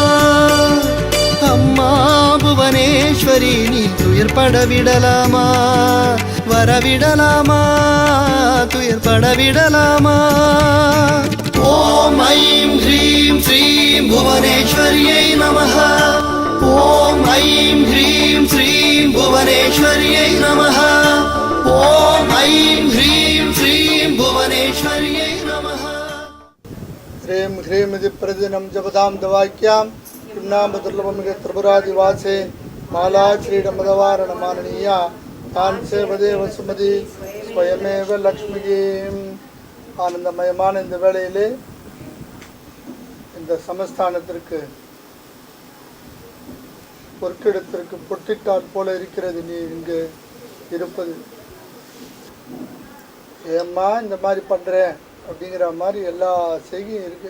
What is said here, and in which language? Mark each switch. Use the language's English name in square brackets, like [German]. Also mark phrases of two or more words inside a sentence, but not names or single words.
[Tamil] அம்மா புவனேஸ்வரி நீ துயர் படவிடலாமா, வரவிடலாமா துயர் படவிடலாமா. [Sanskrit] ओम् ऐं ह्रीं श्रीं भुवनेश्वर्यै नमः. ओम् ऐं ह्रीं श्रीं भुवनेश्वर्यै नमः. ओम् ऐं ह्रीं श्रीं भुवनेश्वर्यै नमः. ह्रीं ह्रीं इति प्रतिदिनं जपतां दवाक्यां किम्नामदुर्लभमिह त्रिपुरादिवासे माला श्रीडमदवारणमाननीया तान् सेवदेव सुमதி स्वयमेव लक्ष्मीः. [Tamil] ஆனந்தமயமான இந்த வேளையிலே இந்த சமஸ்தானத்திற்கு பொற்கிடத்திற்கு பொட்டிட்டால் போல இருக்கிறது நீ இங்கு இருப்பது. ஏம்மா இந்த மாதிரி பண்ணுறேன் அப்படிங்கிற மாதிரி எல்லா செய்கையும் இருக்குது.